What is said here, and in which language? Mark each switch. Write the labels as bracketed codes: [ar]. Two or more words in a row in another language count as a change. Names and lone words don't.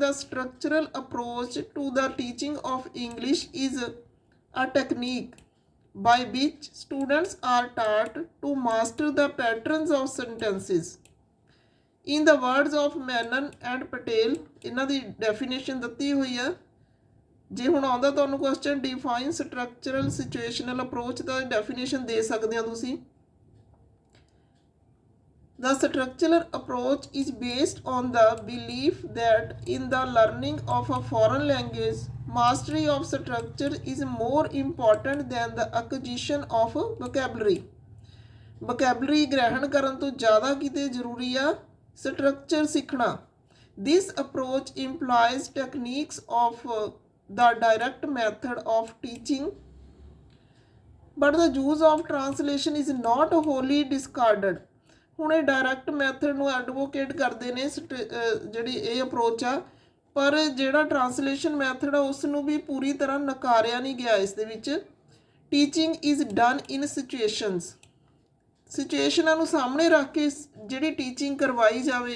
[en] the structural approach to the teaching of English is a technique by which students are taught to master the patterns of sentences in the words of Menon and Patel. [pa] ਇਹਨਾਂ ਦੀ ਡੈਫੀਨੇਸ਼ਨ ਦਿੱਤੀ ਹੋਈ ਆ। ਜੇ ਹੁਣ ਆਉਂਦਾ ਤੁਹਾਨੂੰ ਕੁਐਸਚਨ [en] define structural situational approach, [pa] ਤਾਂ ਡੈਫੀਨੇਸ਼ਨ ਦੇ ਸਕਦੇ ਹੋ ਤੁਸੀਂ। [en] The structural approach is based on the belief that in the learning of a foreign language, mastery of structure is more important than the acquisition of vocabulary. [pa] Vocabulary ਗ੍ਰਹਿਣ ਕਰਨ ਤੋਂ ਜ਼ਿਆਦਾ ਕਿਤੇ ਜ਼ਰੂਰੀ ਆ ਸਟਰਕਚਰ ਸਿੱਖਣਾ। [en] This approach implies techniques of the direct method of teaching, but the use of translation is not wholly discarded. [pa] ਹੁਣ ਇਹ [en] direct method [pa] ਨੂੰ ਐਡਵੋਕੇਟ ਕਰਦੇ ਨੇ ਜਿਹੜੀ ਇਹ ਅਪਰੋਚ ਆ, ਪਰ ਜਿਹੜਾ [en] translation method [pa] ਆ ਉਸ ਨੂੰ ਵੀ ਪੂਰੀ ਤਰ੍ਹਾਂ ਨਕਾਰਿਆ ਨਹੀਂ ਗਿਆ ਇਸ ਦੇ ਵਿੱਚ। [en] teaching is done in [pa] ਸਿਚੁਏਸ਼ਨਾਂ ਨੂੰ ਸਾਹਮਣੇ ਰੱਖ ਕੇ ਜਿਹੜੀ ਟੀਚਿੰਗ ਕਰਵਾਈ ਜਾਵੇ।